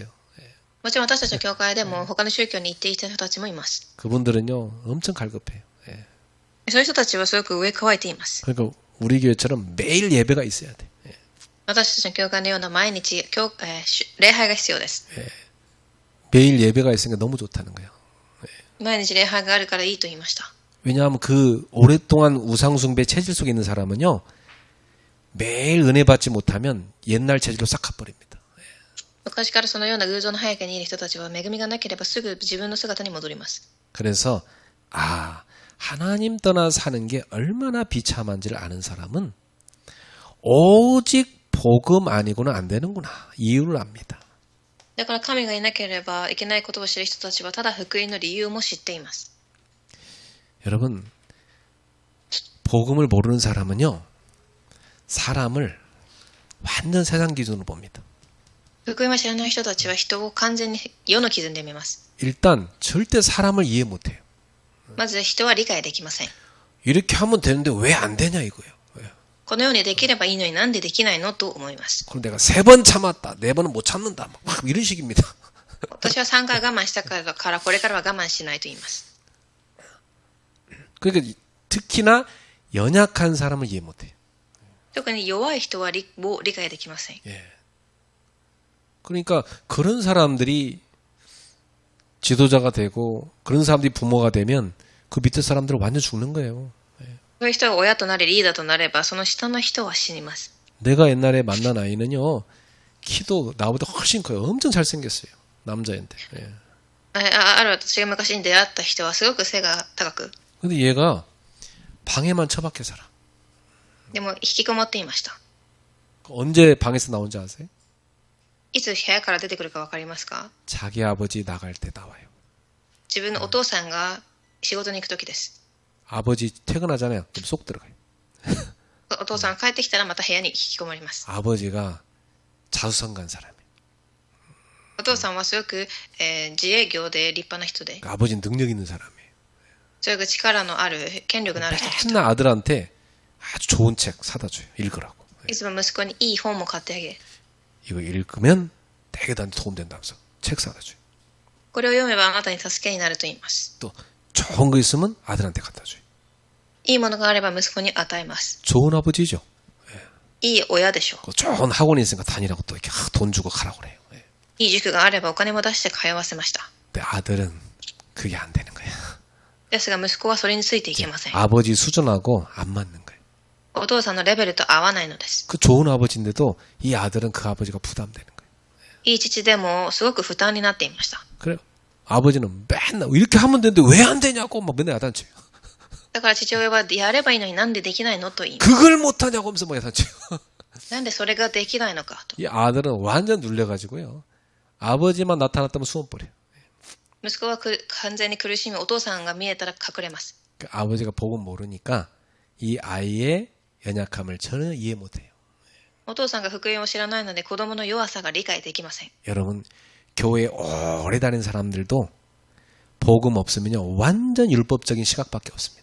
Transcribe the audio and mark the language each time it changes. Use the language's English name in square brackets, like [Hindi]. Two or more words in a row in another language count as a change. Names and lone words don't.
[Japanese] もちろん私たちの教会でも他の宗教に行っていた人たちもいます。 [Korean] 그분들은요 엄청 갈급해요. [Japanese] そういう人たちはすごく上乾いています。 [Korean] 그러니까 우리 교회처럼 매일 예배가 있어야 돼. [Japanese] 私たちの教会のような毎日礼拝が必要です。 [Korean] 매일 예배가 있으니까 너무 좋다는 거예요. [Japanese] 毎日礼拝があるからいいと言いました。 [Korean] 왜냐하면 그 오랫동안 우상숭배 체질 속에 있는 사람은요 매일 은혜 받지 못하면 옛날 체질로 싹 가버립니다. [Japanese] 昔からそのような偶像の背景にいる人たちは恵みがなければすぐ自分の姿に戻ります。 [Korean] 그래서 하나님 떠나 사는 게 얼마나 비참한지를 아는 사람은 오직 복음 아니고는 안 되는구나. 이유를 압니다. [Japanese] だから神がいなければいけないことを知る人たちはただ福音の理由も知っています。 [Korean] 여러분 복음을 모르는 사람은요 사람을 완전 세상 기준으로 봅니다. [Japanese] 福音は知らない人たちは人を完全に世の基準で見ます。 [Korean] 일단 절대 사람을 이해 못해요. [Japanese] まず人は理解できません。 [Korean] 이렇게 하면 되는데 왜 안 되냐 이거예요. [Japanese] このようにできればいいのになんでできないのと思います。 [Korean] 그럼 내가 3번 참았다. 4번은 못 참는다. 막 이런 식입니다. [Japanese] 私は3回我慢したからこれからは我慢しないと言います。 [Korean] 그러니까 특히나 연약한 사람을 이해 못해요. [Japanese] 特に弱い人は理解できません。 [Korean] 그러니까 그런 사람들이 지도자가 되고 그런 사람들이 부모가 되면 그 밑에 사람들은 완전 죽는 거예요. [Japanese] そういう人が親となりリーダーとなればその下の人は死にます。 [Korean] 내가 옛날에 만난 아이는요 키도 나보다 훨씬 커요. 엄청 잘생겼어요. 남자인데. [Japanese] ある私が昔に出会った人はすごく背が高く、 [Korean] 근데 얘가 방에만 처박혀 살아. [Japanese] でも引きこもっていました。 [Korean] 언제 방에서 나온지 아세요? [Japanese] いつ部屋から出てくるか分かりますか？ [Korean] 자기 아버지 나갈 때 나와요. [Japanese] 自分のお父さんが仕事に行く時です。 [Korean] 아버지 퇴근하잖아요. 그럼 쏙 들어가요. [Japanese] お父さんが帰ってきたらまた部屋に引きこもります。 [Korean] 아버지가 자수성가한 사람이에요. [Japanese] お父さんはすごく、自営業で立派な人で、 [Korean] 그러니까 아버지는 능력 있는 사람이에요. [Japanese] それが力のある、権力のある人でした。 [Korean] 맨날 아들한테 아주 좋은 책 사다 줘요. 읽으라고. [Japanese] いつも息子にいい本も買ってあげ、 [Korean] 이거 읽으면 되게 나한테 도움 된다면서 책 사다 줘요. [Japanese] これを読めばあなたに助けになると言います。 [Korean] 또 좋은 거 있으면 아들한테 갖다 줘요. [Japanese] いいものがあれば息子に与えます。 [Korean] 좋은 아버지죠. [Japanese] いい親でしょう。 [Korean] 그 좋은 학원이 있으니까 다니라고 또 이렇게 돈 주고 가라고 그래요. 예. [Japanese] いい塾があればお金も出して通わせました。 [Korean] 근데 아들은 그게 안 되는 거야. [Japanese] ですが息子はそれについていけません。 [Korean] 아버지 수준하고 안 맞는 거예요. [Japanese] お父さんのレベルと合わないのです。 [Korean] 그 좋은 아버지인데도 이 아들은 그 아버지가 부담되는 거예요. [Japanese] いい父でもすごく負担になっていました。 [Korean] 그래요. 아버지는 맨날 이렇게 하면 되는데 왜 안 되냐고 막 맨날 야단쳐요. [Japanese] だから父親はやればいいのになんでできないのと言います。 [Korean] 그걸 못하냐고 하면서 막 야단쳐요. [Japanese] なんでそれができないのかと。 [Korean] 이 아들은 완전 눌려가지고요. 아버지만 나타났다면 수원 버려요. [Japanese] 息子は完全に苦しみ、お父さんが見えたら隠れます。 [Korean] 그 아버지가 복음 모르니까 이 아이의 연약함을 전혀 이해 못해요. [Japanese] お父さんが福音を知らないので子供の弱さが理解できません。 [Korean] 여러분 교회에 오래 다닌 사람들도 복음 없으면요 완전 율법적인 시각밖에 없습니다.